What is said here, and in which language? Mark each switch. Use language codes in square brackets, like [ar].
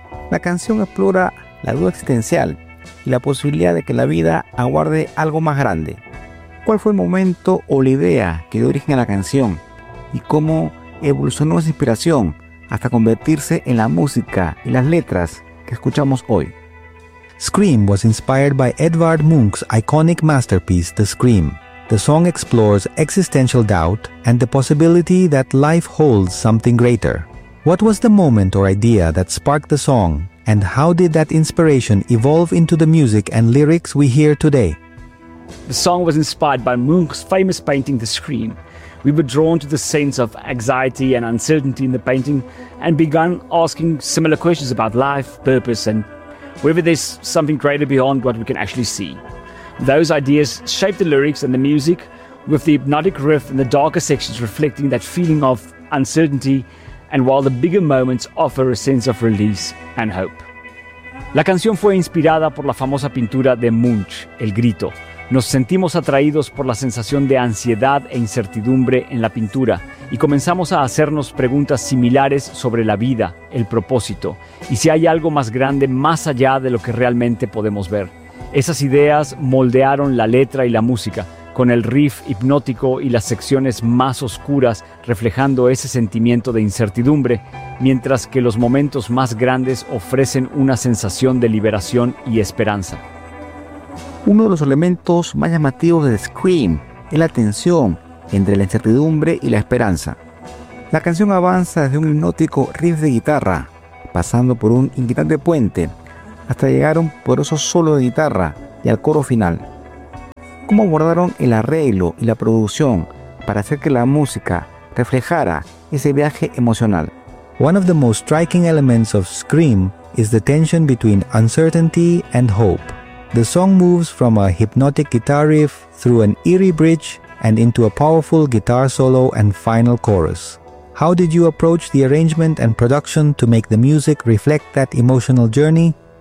[es] La canción explora la duda existencial y la posibilidad de que la vida aguarde algo más grande. ¿Cuál fue el momento o la idea que dio origen a la canción y cómo evolucionó esa inspiración hasta convertirse en la música y las letras que escuchamos hoy? [en] Scream was inspired by Edvard Munch's iconic masterpiece, The Scream. The song explores existential doubt and the possibility that life holds something greater. What was the moment or idea that sparked the song and how did that inspiration evolve into the music and lyrics we hear today? The song was inspired by Munch's famous painting, The Scream. We were drawn to the sense of anxiety and uncertainty in the painting and began asking similar questions about life, purpose, and whether there's something greater beyond what we can actually see. Those ideas shaped the lyrics and the music, with the hypnotic riff and the darker sections reflecting that feeling of uncertainty, and while the bigger moments offer a sense of release and hope. [es] La canción fue inspirada por la famosa pintura de Munch, El Grito. Nos sentimos atraídos por la sensación de ansiedad e incertidumbre en la pintura y comenzamos a hacernos preguntas similares sobre la vida, el propósito y si hay algo más grande más allá de lo que realmente podemos ver. Esas ideas moldearon la letra y la música, con el riff hipnótico y las secciones más oscuras reflejando ese sentimiento de incertidumbre, mientras que los momentos más grandes ofrecen una sensación de liberación y esperanza. Uno de los elementos más llamativos de Scream es la tensión entre la incertidumbre y la esperanza. La canción avanza desde un hipnótico riff de guitarra, pasando por un inquietante puente, hasta llegar a un poderoso solo de guitarra y al coro final. ¿Cómo abordaron el arreglo y la producción para hacer que la música reflejara ese viaje emocional? [en] One of the most striking elements of Scream is the tension between uncertainty and hope. The song moves from a hypnotic guitar riff through an eerie bridge and into a powerful guitar solo and final chorus. How did you approach the arrangement and production to make the music reflect that emotional journey?